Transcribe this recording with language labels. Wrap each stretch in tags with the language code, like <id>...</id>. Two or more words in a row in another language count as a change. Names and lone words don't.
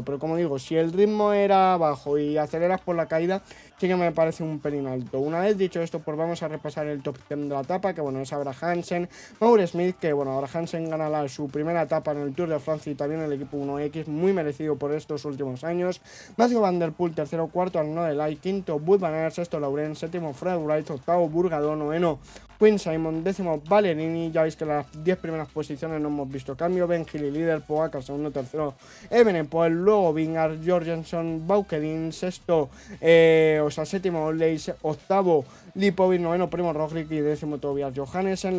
<es>Pero como digo, si el ritmo era bajo y aceleras por la caída, sí que me parece un pelín alto. Una vez dicho esto, pues vamos a repasar el top 10 de la etapa, que bueno, es Abrahamsen, Mauro Smith, que bueno, Abrahamsen gana su primera etapa en el Tour de Francia y también el equipo 1X, muy merecido por estos últimos años. Mathieu van der Poel, tercero, cuarto, Arnaud Delay, quinto, Wout van Aert, sexto, Laurens, séptimo, Fred Wright, octavo, Burgado, noveno, Quinn Simon, décimo Ballerini. Ya veis que en las 10 primeras posiciones no hemos visto cambio. Ben Hill líder, Pogacar segundo, tercero Evenepoel, luego Vingegaard, Jorgensen, Baukeren, sexto, séptimo Leys, octavo Lipovic, noveno Primo Roglic y décimo Tobias Johannessen.</es>